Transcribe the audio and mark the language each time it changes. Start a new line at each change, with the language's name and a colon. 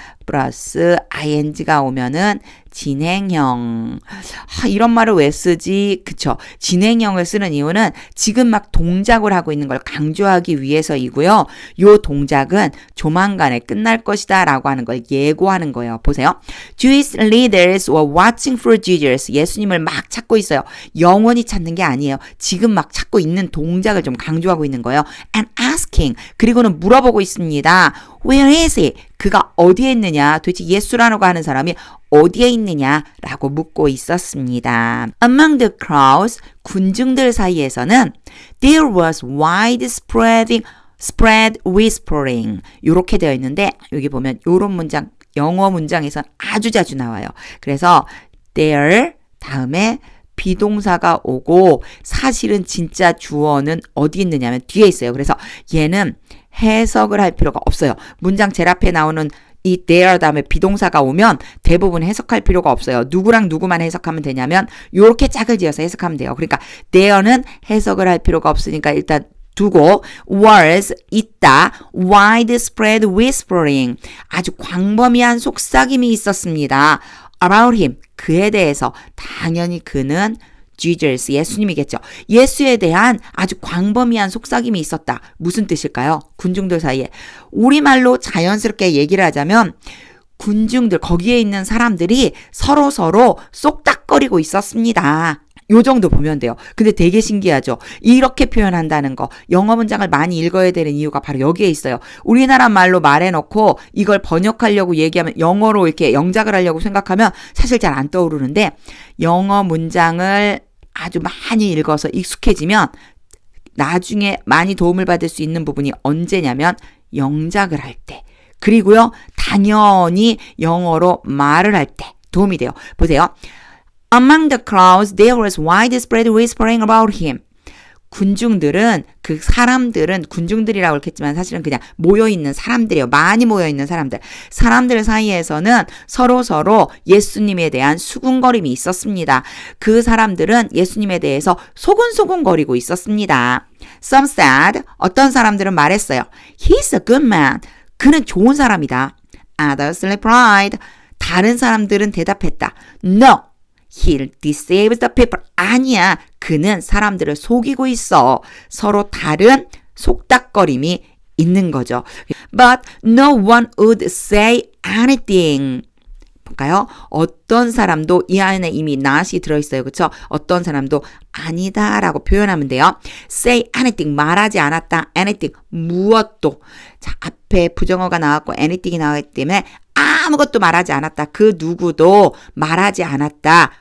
Korean: 플러스 ing가 오면은 진행형. 이런 말을 왜 쓰지? 그쵸. 진행형을 쓰는 이유는 지금 막 동작을 하고 있는 걸 강조하기 위해서이고요. 요 동작은 조만간에 끝날 것이다 라고 하는 걸 예고하는 거예요. 보세요.
English: Jewish leaders were watching for Jesus.
Korean: 예수님을 막 찾고 있어요. 영원히 찾는 게 아니에요. 지금 막 찾고 있는 동작을 좀 강조하고 있는 거예요.
English: And asking.
Korean: 그리고는 물어보고 있습니다.
English: Where is he?
Korean: 그가 어디에 있느냐? 도대체 예수라고 하는 사람이 어디에 있느냐라고 묻고 있었습니다.
English: Among the crowds,
Korean: 군중들 사이에서는
English: there was widespread whispering.
Korean: 이렇게 되어 있는데 여기 보면 이런 문장, 영어 문장에서 아주 자주 나와요. 그래서 there 다음에 비동사가 오고 사실은 진짜 주어는 어디 있느냐면 뒤에 있어요. 그래서 얘는 해석을 할 필요가 없어요. 문장 제일 앞에 나오는 이 there 다음에 비동사가 오면 대부분 해석할 필요가 없어요. 누구랑 누구만 해석하면 되냐면 이렇게 짝을 지어서 해석하면 돼요. 그러니까 there는 해석을 할 필요가 없으니까 일단 두고 was 있다.
English: widespread whispering.
Korean: 아주 광범위한 속삭임이 있었습니다.
English: about him.
Korean: 그에 대해서 당연히 그는 Jesus, 예수님이겠죠. 예수에 대한 아주 광범위한 속삭임이 있었다. 무슨 뜻일까요? 군중들 사이에. 우리말로 자연스럽게 얘기를 하자면 군중들, 거기에 있는 사람들이 서로 쏙닥거리고 있었습니다. 요 정도 보면 돼요. 근데 되게 신기하죠. 이렇게 표현한다는 거. 영어 문장을 많이 읽어야 되는 이유가 바로 여기에 있어요. 우리나라 말로 말해놓고 이걸 번역하려고 얘기하면 영어로 이렇게 영작을 하려고 생각하면 사실 잘 안 떠오르는데 영어 문장을 아주 많이 읽어서 익숙해지면 나중에 많이 도움을 받을 수 있는 부분이 언제냐면 영작을 할 때. 그리고요, 당연히 영어로 말을 할 때 도움이 돼요. 보세요.
English: Among the crowds, there was widespread whispering about him.
Korean: 군중들은, 그 사람들은, 군중들이라고 했겠지만 사실은 그냥 모여있는 사람들이에요. 많이 모여있는 사람들. 사람들 사이에서는 서로 예수님에 대한 수군거림이 있었습니다. 그 사람들은 예수님에 대해서 소곤소곤거리고 있었습니다.
English: Some said,
Korean: 어떤 사람들은 말했어요.
English: He's a good man.
Korean: 그는 좋은 사람이다.
English: Others replied.
Korean: 다른 사람들은 대답했다.
English: No. He deceives the people.
Korean: 아니야. 그는 사람들을 속이고 있어. 서로 다른 속닥거림이 있는 거죠.
English: But no one would say anything.
Korean: 볼까요? 어떤 사람도 이 안에 이미 not이 들어있어요. 그렇죠? 어떤 사람도 아니다 라고 표현하면 돼요.
English: Say anything.
Korean: 말하지 않았다. Anything. 무엇도. 자, 앞에 부정어가 나왔고 anything이 나왔기 때문에 아무것도 말하지 않았다. 그 누구도 말하지 않았다.